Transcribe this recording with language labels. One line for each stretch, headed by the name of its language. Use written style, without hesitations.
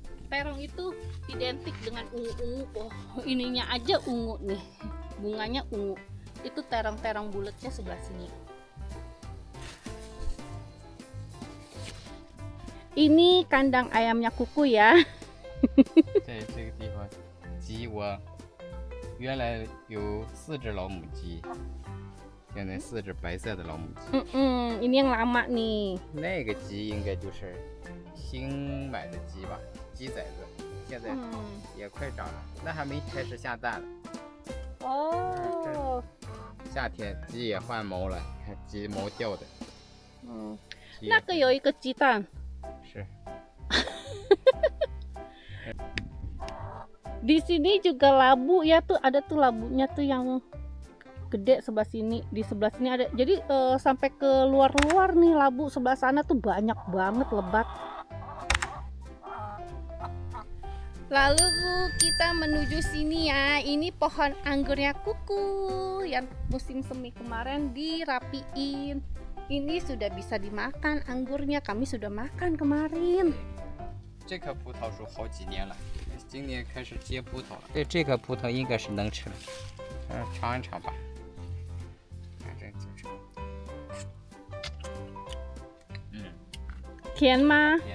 Indonesian: Terong itu identik dengan ungu-ungu. Ininya aja ungu nih, bunganya ungu. Itu terong-terong bulatnya sebelah sini. Ini kandang ayamnya kuku ya.
Chinese: 在这个地方，鸡我原来有4只老母鸡，现在4只白色的老母鸡。
Indonesian: Ini yang lama nih.
Chinese: 那个鸡应该就是新买的鸡吧，鸡崽子，现在也快长了，那还没开始下蛋了。 Oh. 夏天鸡也换毛了，你看鸡毛掉的。鸡也那个有一个鸡蛋。是。
Indonesian: Di sini juga labu ya, tuh ada tuh labunya tuh yang gede sebelah sini. Di sebelah sini ada. Jadi sampai ke luar-luar nih labu sebelah sana tuh banyak banget lebat. Lalu Bu, kita menuju sini ya. Ini pohon anggurnya Kuku yang musim semi kemarin dirapiin. Ini sudah bisa dimakan anggurnya. Kami sudah makan kemarin.
Chinese: 这棵葡萄树好几年了，今年开始结葡萄了。这棵葡萄应该是能吃的，尝一尝吧。看这这，甜吗？